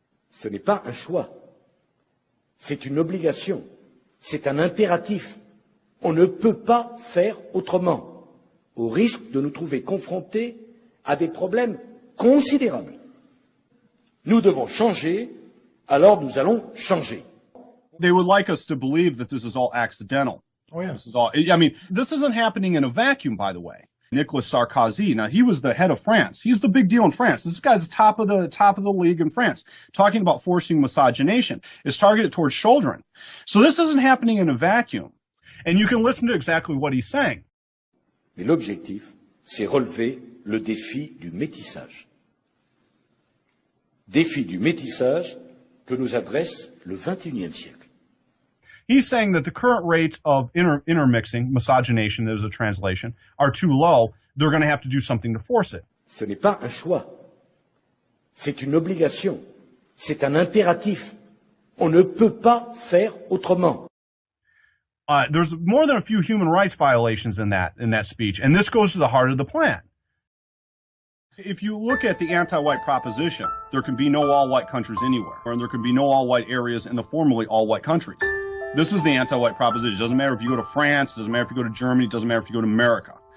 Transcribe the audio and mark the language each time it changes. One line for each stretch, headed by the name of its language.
French: Ce n'est pas un choix, c'est une obligation, c'est un impératif. On ne peut pas faire autrement, au risque de nous trouver confrontés à des problèmes considérables. Nous devons changer, alors nous allons changer.
English: They would like us to believe that this is all accidental. Oh, yeah. This isn't happening in a vacuum, by the way. Nicolas Sarkozy, now he was the head of France. He's the big deal in France. This guy's top of the league in France. Talking about forcing miscegenation is targeted towards children. So this isn't happening in a vacuum. And you can listen to exactly what he's saying.
French: Mais l'objectif, c'est relever le défi du métissage. Défi du métissage que nous adresse le XXIe siècle.
English: He's saying that the current rates of intermixing, miscegenation, there's a translation, are too low. They're going to have to do something to force it.
French: Ce n'est pas un choix. C'est une obligation. C'est un impératif. On ne peut pas faire autrement.
English: There's more than a few human rights violations in that speech, and this goes to the heart of the plan. If you look at the anti-white proposition, there can be no all-white countries anywhere, and there can be no all-white areas in the formerly all-white countries. This is the anti-white proposition. It doesn't matter if you go to France, it doesn't matter if you go to Germany, it doesn't matter if you go to America.